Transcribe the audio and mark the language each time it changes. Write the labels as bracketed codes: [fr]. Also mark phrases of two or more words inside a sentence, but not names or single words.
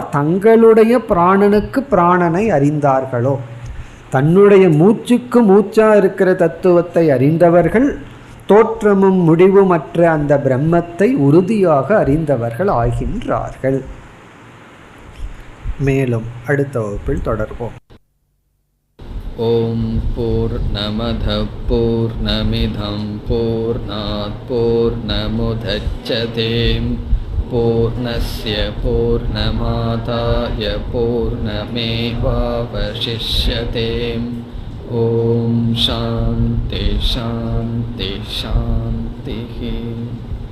[ta] தங்களுடைய பிராணனுக்கு பிராணனை அறிந்தார்களோ, தன்னுடைய மூச்சுக்கு மூச்சா இருக்கிற தத்துவத்தை அறிந்தவர்கள், தோற்றமும் முடிவுமற்ற அந்த பிரம்மத்தை உறுதியாக அறிந்தவர்கள் ஆகின்றார்கள். மேலும் அடுத்த வகுப்பில் தொடர்வோம். [sa] ओम् पूर्णमदः पूर्णमिदं पूर्णात् पूर्णमुदच्यते पूर्णस्य पूर्णमादाय पूर्णमेवावशिष्यते. ओम् शान्तिः शान्तिः शान्तिः.